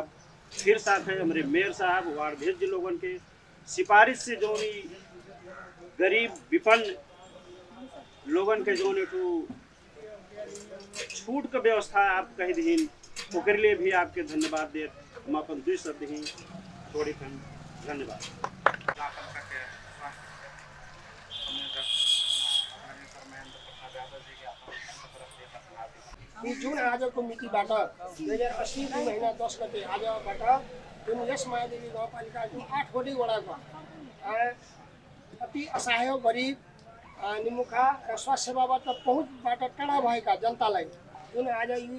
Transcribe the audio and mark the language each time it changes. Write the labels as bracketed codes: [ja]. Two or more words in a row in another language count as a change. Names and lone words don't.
[bho] फिर साथ है हमारे मेयर साहब वार्डध्यक्ष लोगों के सिफारिश से जो गरीब विपन्न लोगों के जो छूट का व्यवस्था आप कह दीन ओकर लिए भी आपके धन्यवाद दे। हम अपन 2 शब्द ही थोड़ी धन्यवाद। [ne] जुन आजको मितिबाट 2080 महिना 10 गते आजबाट जुन यस मायादेवी गाउँपालिका जुन 8वटै वडाको अति असहाय गरिब निमुखा र स्वास्थ्य सेवाबाट पहुँचबाट टाढा भएका जनतालाई जुन आज